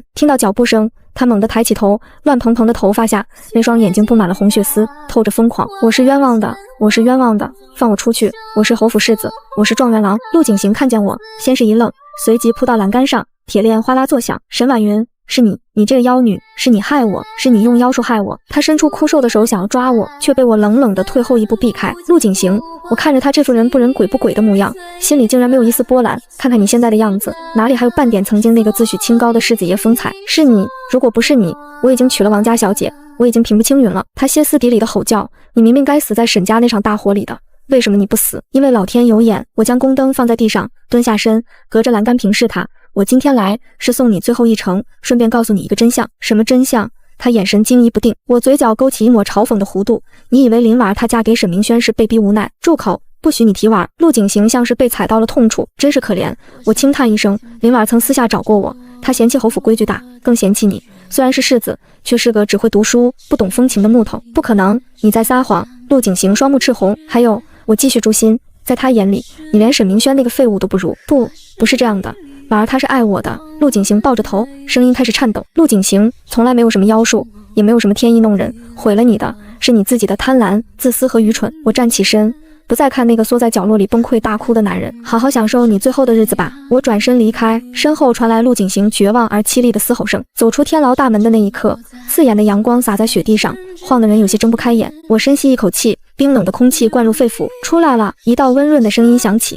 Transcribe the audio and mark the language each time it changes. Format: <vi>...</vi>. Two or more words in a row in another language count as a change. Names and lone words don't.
<zh>聽到腳步聲，他猛地抬起頭，亂蓬蓬的頭髮下，那雙眼睛布滿了紅血絲，透着瘋狂。我是冤枉的，我是冤枉的，放我出去！我是侯府世子，我是狀元郎。陸景行看見我，先是一愣，隨即撲到欄杆上，鐵鏈嘩啦作響。沈婉雲，是你這個妖女，是你害我，是你用妖術害我。他伸出枯瘦的手想要抓我，卻被我冷冷地退後一步避開。陸景行，我看着他這副人不人鬼不鬼的模樣，心裡竟然沒有一絲波瀾。看看你現在的樣子，哪裡還有半點曾經那個自詡清高的世子爺風采？是你，如果不是你，我已經娶了王家小姐，我已經平步青雲了。他歇斯底里的吼叫，你明明該死在沈家那場大火裡的，為什麼你不死？因為老天有眼。我將宮燈放在地上，蹲下身，隔着欄杆平視他。我今天來是送你最後一程，順便告訴你一個真相。什麼真相？他眼神驚疑不定。我嘴角勾起一抹嘲諷的弧度。你以為林婉她嫁給沈明軒是被逼無奈？住口！不許你提婉。陸景行像是被踩到了痛處，真是可憐。我輕嘆一聲。林婉曾私下找過我，她嫌棄侯府規矩大，更嫌棄你。雖然是世子，卻是個只會讀書不懂風情的木頭。不可能，你在撒謊。陸景行雙目赤紅。還有，我繼續誅心，在他眼裡，你連沈明軒那個廢物都不如。不是這樣的。婉兒她是愛我的。陸景行抱着頭，聲音開始顫抖。陸景行從來沒有什麼妖術，也沒有什麼天意弄人，毀了你的是你自己的貪婪、自私和愚蠢。我站起身，不再看那個縮在角落裡崩潰大哭的男人，好好享受你最後的日子吧。我轉身離開，身後傳來陸景行絕望而淒厲的嘶吼聲。走出天牢大門的那一刻，刺眼的陽光灑在雪地上，晃得人有些睜不開眼。我深吸一口氣，冰冷的空氣灌入肺腑。出來了！一道溫潤的聲音響起。</zh>